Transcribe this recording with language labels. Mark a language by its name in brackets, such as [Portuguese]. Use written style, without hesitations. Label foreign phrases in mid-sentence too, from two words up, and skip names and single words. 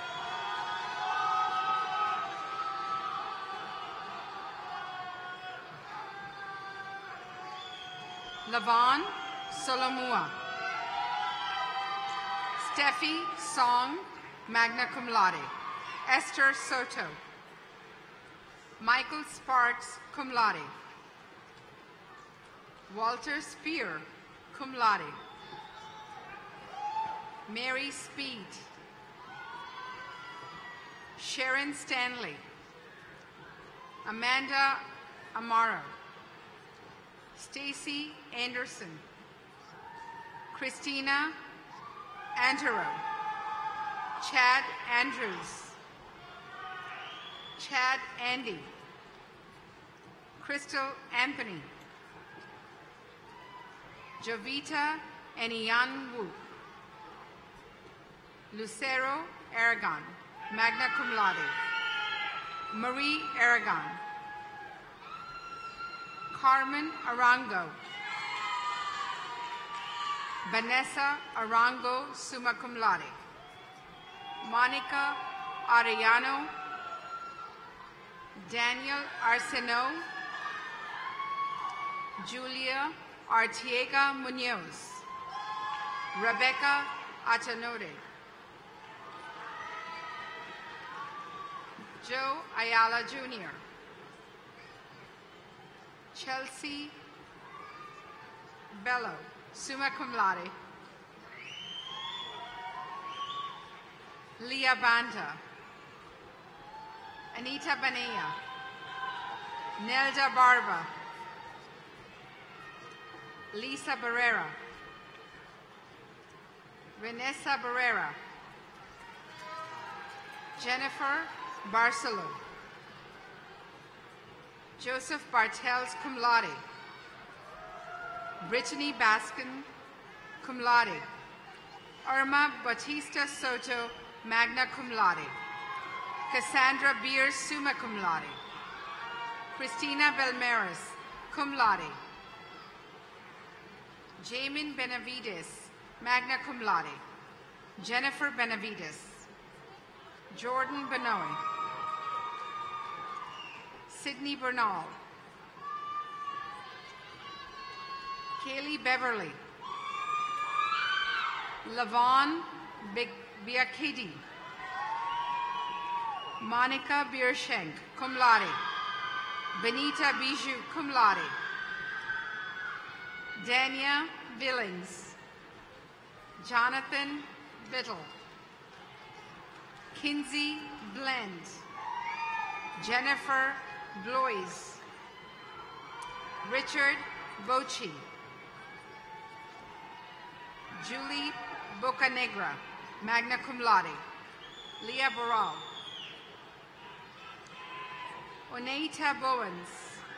[English] Lavon Solomua. Steffi Song, [Latin] magna cum laude. [English] Esther Soto. Michael Sparks, [Latin] cum laude. [English] Walter Spear, [Latin] cum laude. [English] Mary Speed. Sharon Stanley. Amanda Amaro. Stacy Anderson. Christina Antero. Chad Andrews. Chad Andy. Crystal Anthony. Jovita Eniyan Wu. Lucero Aragon, [Latin] magna cum laude. [English] Marie Aragon. Carmen Arango. Vanessa Arango, [Latin] summa cum laude. [English] Monica Arellano. Daniel Arsenault. Julia Artiega Munoz. Rebecca Atanode. Joe Ayala Jr. Chelsea Bello, [Latin] summa cum laude. [English] Leah Banda. Anita Banea. Nelda Barba, Lisa Barrera, Vanessa Barrera, Jennifer Barcelo, Joseph Bartels, [Latin] cum laude, [English] Brittany Baskin, [Latin] cum laude, [English] Irma Bautista Soto, [Latin] magna cum laude, [English] Cassandra Beers, [Latin] summa cum laude, [English] Christina Belmeris, [Latin] cum laude, [English] Jamin Benavides, [Latin] magna cum laude, [English] Jennifer Benavides, Jordan Benoit, Sydney Bernal, Kaylee Beverly, Lavon Biakidi, Monica Bierschenk, [Latin] cum laude, [English] Benita Bijou, [Latin] cum laude, [English] Dania Billings, Jonathan Bittle, Kinsey Blend, Jennifer Blois, Richard Bochi, Julie Bocanegra, [Latin] magna cum laude, [English] Leah Barral, Oneita Bowens,